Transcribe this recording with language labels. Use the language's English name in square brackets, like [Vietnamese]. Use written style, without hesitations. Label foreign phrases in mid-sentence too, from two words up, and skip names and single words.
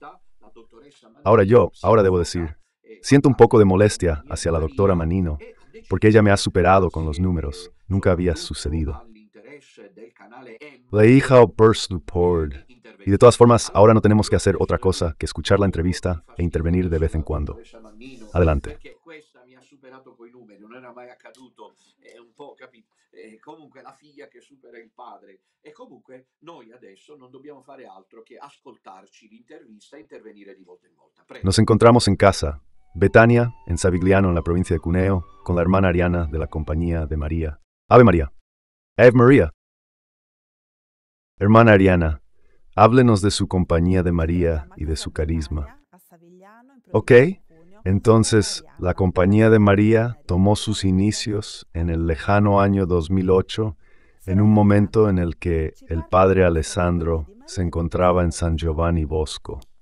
[Spanish] Ahora debo decir, siento un poco de molestia hacia la doctora Manino, porque ella me ha superado con los números. Nunca había sucedido. La hija o Pord. Y de todas formas, ahora no tenemos que hacer otra cosa que escuchar la entrevista e intervenir de vez en cuando. Adelante. [Italian] Comunque la figlia che supera il padre e comunque noi adesso non dobbiamo fare altro che ascoltarci l'intervista e intervenire di volta in volta. Prego. [Spanish] Nos encontramos en casa, Betania, en Savigliano, en la provincia de Cuneo, con la hermana Ariana de la Compañía de María. Ave María. Ave María. Hermana Ariana, háblenos de su Compañía de María y de su carisma. Ok, entonces la Compañía de María tomó sus inicios en el lejano año 2008, en un momento en el que el padre Alessandro se encontraba en San Giovanni Bosco.